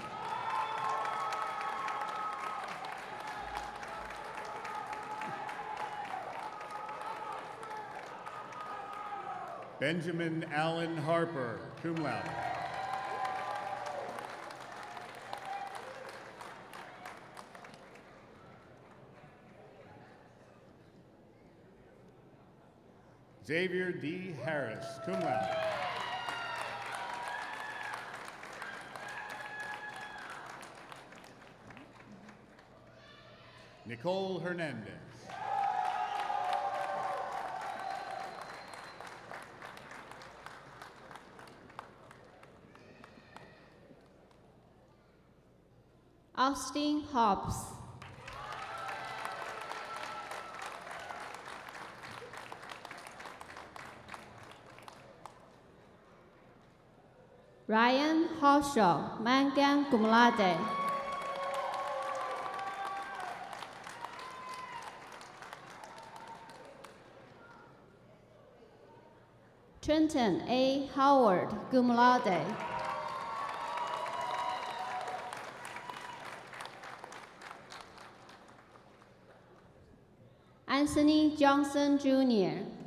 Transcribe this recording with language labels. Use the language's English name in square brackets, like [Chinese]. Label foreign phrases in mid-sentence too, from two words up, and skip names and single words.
[English] Benjamin Allen Harper, [Latin] cum laude. [English] Xavier D. [Latin] Harris, cum laude. [English] Nicole Hernandez. Austin Hobbs. [Latin] Ryan Horshaw, magna cum laude. [English] Trenton A. [Latin] Howard, cum laude. [English] Anthony Johnson, Jr.